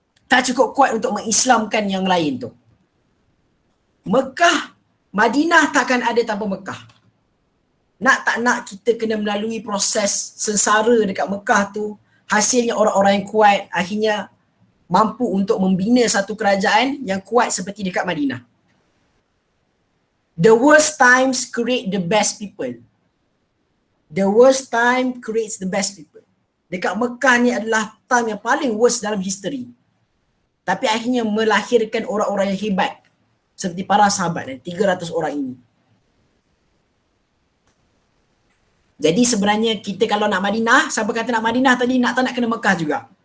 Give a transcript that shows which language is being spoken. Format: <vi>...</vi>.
<ms>Tak cukup kuat untuk mengislamkan yang lain tu. Mekah, Madinah takkan ada tanpa Mekah. Nak tak nak kita kena melalui proses sengsara dekat Mekah tu. Hasilnya orang-orang yang kuat akhirnya mampu untuk membina satu kerajaan yang kuat seperti dekat Madinah.</ms> <en>The worst times create the best people. The worst time creates the best people.</en> <ms>Dekat Mekah ni adalah time yang paling worst dalam history. Tapi akhirnya melahirkan orang-orang yang hebat. Seperti para sahabat 300 orang ini. Jadi sebenarnya kita kalau nak Madinah, siapa kata nak Madinah tadi, nak tak nak kena Mekah juga.</ms>